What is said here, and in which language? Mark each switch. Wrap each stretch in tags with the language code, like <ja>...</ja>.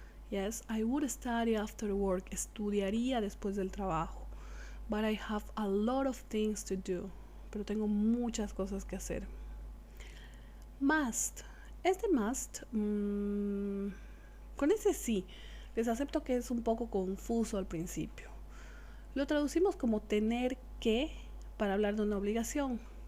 <en>Yes, I would study after work.</en> <es>Estudiaría después del trabajo.</es> <en>But I have a lot of things to do.</en> <es>Pero tengo muchas cosas que hacer. Must. Este must, con ese sí, les acepto que es un poco confuso al principio. Lo traducimos como tener que para hablar de una obligación.</es>